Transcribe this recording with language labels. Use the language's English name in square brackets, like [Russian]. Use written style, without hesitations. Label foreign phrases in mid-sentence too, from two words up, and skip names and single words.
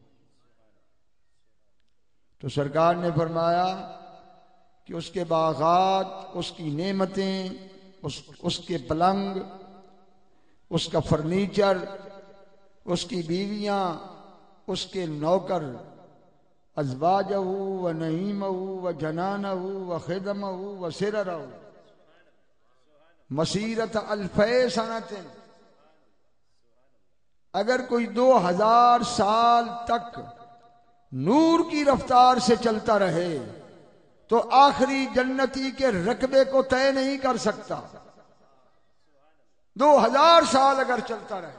[Urdu] تو سرکار نے فرمایا کہ اس کے باغات، اس کی نعمتیں، اس کے پلنگ، اس کا فرنیچر، اس کی بیویاں، اس کے نوکر، [Arabic] ازواجہ و نعیمہ و جنانہ و خدمہ و سررہ مسیرت الفی سنۃ، [Urdu] اگر کوئی 2000 سال تک نور کی رفتار سے چلتا رہے تو آخری جنتی کے رقبے کو طے نہیں کر سکتا. 2000 سال اگر چلتا رہے.